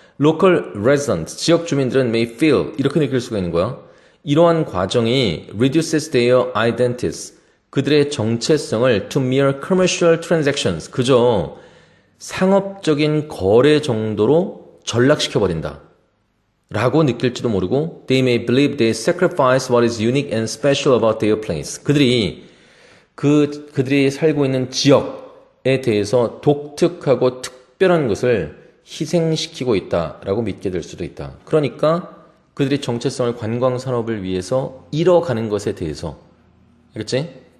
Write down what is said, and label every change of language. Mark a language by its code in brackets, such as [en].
[ko] local residents 지역 주민들은 may feel 이렇게 느낄 수가 있는 거야. 이러한 과정이 [en] reduces their identities [ko] 그들의 정체성을 [en] to mere commercial transactions [ko] 그저 상업적인 거래 정도로 전락시켜버린다. 라고 느낄지도 모르고 [en] they may believe they sacrifice what is unique and special about their place. [ko] 그들이 살고 있는 지역에 대해서 독특하고 특별한 것을 희생시키고 있다라고 믿게 될 수도 있다. 그러니까 그들이 정체성을 관광산업을 위해서 잃어가는 것에 대해서 알겠지?